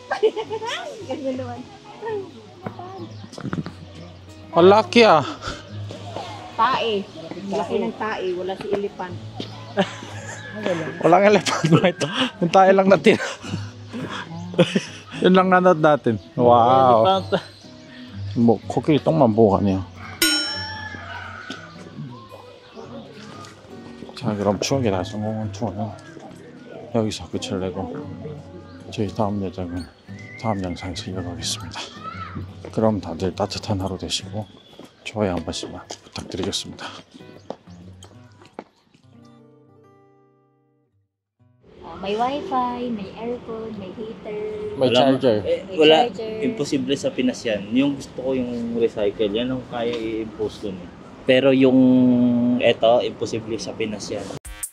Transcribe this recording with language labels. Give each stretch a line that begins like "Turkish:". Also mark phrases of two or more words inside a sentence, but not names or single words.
Filipino: Ganyan naman. Malaki ah. Tae. Laki ng tae, wala si elephant. Walang elephant. Yung tayo lang natin. Yun lang nanood natin. Wow.
Korean: 뭐 코끼리 똥만 보고 가네요. 자, 그럼 추억의 달성공원 투어는 여기서 끝을 내고 저희 다음 여정은 다음 영상에서 이어가겠습니다. 그럼 다들 따뜻한 하루 되시고 좋아요 한 번씩만 부탁드리겠습니다.
Filipino: May wifi, may aircon, may heater. May charger. Wala, Charger. imposible sa Pinas yan. Yung gusto ko yung recycle, yan ang kaya i-impose dun eh. Pero yung eto, imposible sa Pinas yan.